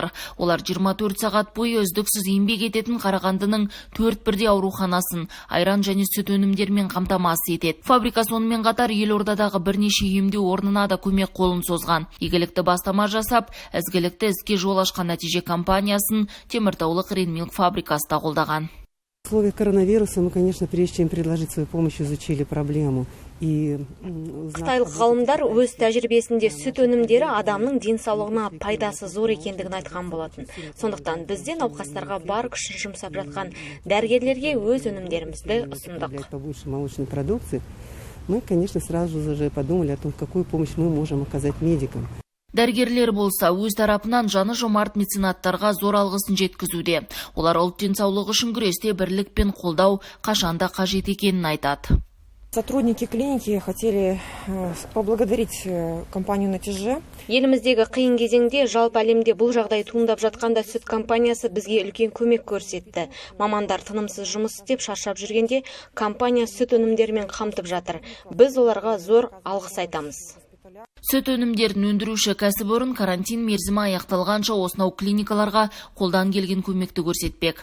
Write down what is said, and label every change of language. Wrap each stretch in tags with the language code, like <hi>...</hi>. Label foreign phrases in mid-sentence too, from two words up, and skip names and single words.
<kk>Олар 24 сағат бойы үздіксіз еңбек ететін Қарағандының 4 ауруханасын айран және сүт өнімдерімен қамтамасыз етеді. Фабрика сонымен қатар елордадағы бірнеше емдеу орнына да көмек қолын созған. Игілікті бастама жасап, ізгілікті іске жол ашқан нәтиже компаниясын Теміртаулық Ренмилк фабрикасы да қолдаған.</kk> <ru>В условиях коронавируса мы, конечно, прежде чем предложить свою помощь, изучили проблему.</ru> <kk>Қытайлық ғалымдар өз тәжірибесінде сүт өнімдері адамның денсаулығына пайдасы зор екендігін айтқан болатын. Сондықтан бізде науқастарға бар күшін жұмсап жатқан дәрігерлерге өз өнімдерімізді ұсындық.</kk> <ru>Мы, конечно, сразу же подумали о том, какую помощь мы можем оказать медикам.</ru> <kk>Дәрігерлер болса, өз тарапынан жаны жомарт меценаттарға зор алғысын жеткізуде. Олар ұлт денсаулығы үшін күресте бірлік пен қолдау қашанда қажет екенін айтады.</kk> <ru>Сотрудники клиники хотели поблагодарить компанию «Нәтиже».</ru> <kk>Еліміздегі қиын кезеңде жалпы әлемде бұл жағдай туындап жатқанда сүт компаниясы бізге үлкен көмек көрсетті. Мамандар тынымсыз жұмыс істеп шаршап жүргенде компания сүт өнімдерімен қамтып жатыр. Біз оларға зор алғыс айтамыз. Сүт өнімдерін өндіруші кәсіпорын карантин мерзімі аяқталғанша осынау клиникаларға қолдан келген көмекті көрсетпек.</kk>